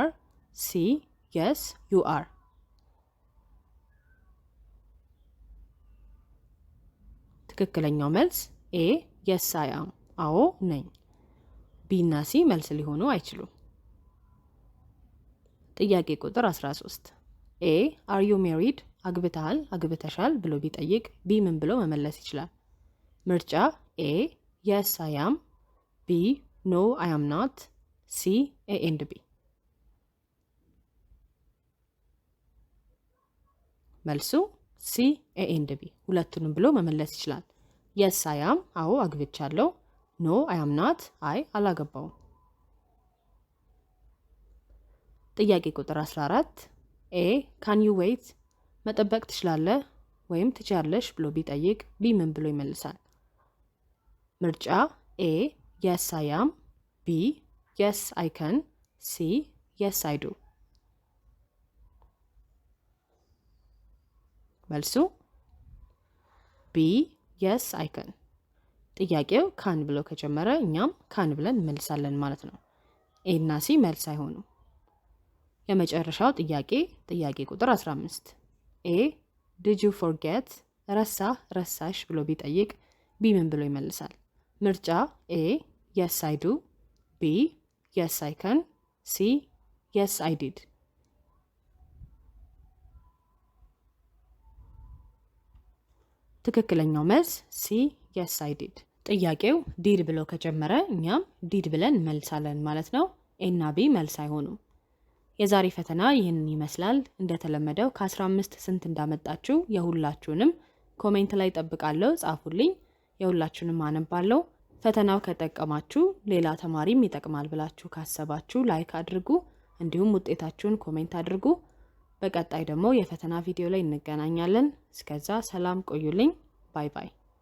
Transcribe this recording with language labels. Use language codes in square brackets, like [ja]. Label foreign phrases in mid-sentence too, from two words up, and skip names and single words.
[en] C yes you are. [am] ትክክለኛው መልስ [en] A yes I am [am] አዎ ነኝ። B እና C መልስ ሊሆኑ አይችሉም። ጥያቄ ቁጥር 13 [en] A are you married? [am] አግብተሃል፣ አግብተሻል ብሎ ቢጠይቅ B ምን ብሎ መመለስ ይችላል? [en] ምርጫ A yes I am. B no I am not. C A and B. መልሱ C A and B [am] ሁለቱንም ብሎ መመለስ ይችላል። [en] yes I am [am] አዎ አግብቻለሁ። [en] no I am not [am] አይ አላገባውም። ጥያቄ ቁጥር 14 [en] A can you wait? [am] መጠበቅ ትችላለህ ወይም ትችያለሽ ብሎ ቢጠይቅ B ምን ብሎ ይመልሳል? [en] ምርጫ A yes I am. B yes I can. C yes I do. [am] መልሱ [en] B yes I can። [am] ጥያቄው ካን ብሎ ከጀመረ እኛም ካን ብለን እንመልሳለን ማለት ነው። A እና C መልስ አይሆኑም። የመጨረሻው ጥያቄ ቁጥር 15 [en] A did you forget? [am] ረሳሽ ብሎ ቢጠይቅ B ምን ብሎ ይመልሳል? [en] ምርጫ A yes I do. B yes I can. C yes I did. [am] ትክክለኛው መልስ [en] C yes I did። [am] ጥያቄው ዲድ ብሎ ከጀመረ እኛም ዲድ ብለን እንመልሳለን ማለት ነው። A እና B መልስ አይሆኑም። የዛሬ ፈተና ይህንን ይመስላል። እንደተለመደው ከ15 ስንት እንዳመጣችሁ የሁላችሁንም ኮሜንት ላይ ጠብቃለሁ፣ ጻፉልኝ። የሁላችሁንም አነባለሁ። ፈተናው ከጠቀማችሁ ሌላ ተማሪም ይጠቅማል ብላችሁ ካሰባችሁ ላይክ አድርጉ፣ እንዲሁም ውጤታችሁን ኮሜንት አድርጉ። በቀጣይ ደግሞ የፈተና ቪዲዮ ላይ እንገናኛለን። እስከዛ ሰላም ቆዩልኝ። [en] bye bye።